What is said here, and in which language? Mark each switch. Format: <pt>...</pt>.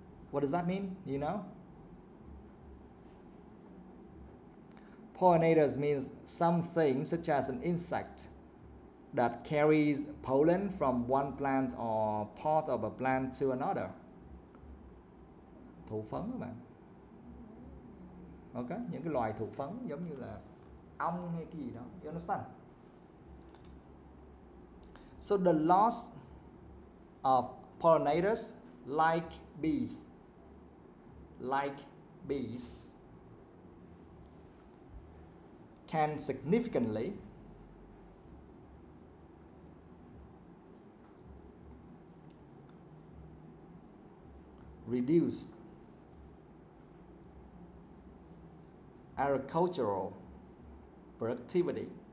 <en>What does that mean? You know? Pollinators means something such as an insect that carries pollen from one plant or part of a plant to another.</en> <vi>Thụ phấn các bạn. Ok, những cái loài thụ phấn giống như là ong hay cái gì đó.</vi> <en>You understand? So the loss of pollinators like bees can significantly reduce agricultural productivity.</en>